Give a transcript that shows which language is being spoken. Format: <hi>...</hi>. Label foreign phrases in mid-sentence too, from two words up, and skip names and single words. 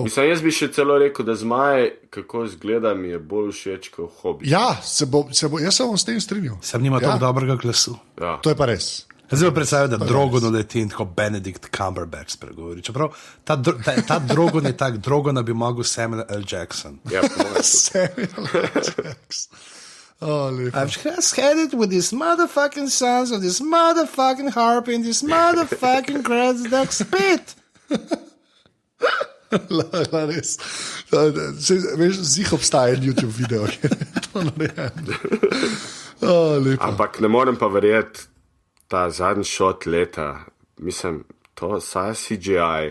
<sl>Mislim, jaz bi še celo rekel, da zmaj, kako izgleda, mi je bolj všeč kot Hobbit. Ja, jaz se bom s tem strinjal. Sam nima tako dobrega glasu. Ja. To je pa res. Zdaj predstavljam, da Drogon leti in tako Benedict Cumberbatch spregovori. Čeprav ta Drogon je tak, Drogona bi mogel Samuel L. Jackson. Ja, Samuel L. Jackson.</sl> <en>I've just had it with these motherfucking sons of this motherfucking harp and this motherfucking Grasduck spit.</en> <sl>Res. Veš, zih obstaja YouTube video, ki je to narejen. Ampak ne morem pa verjeti, ta zadnji shot leta, mislim, to saj CGI.</sl>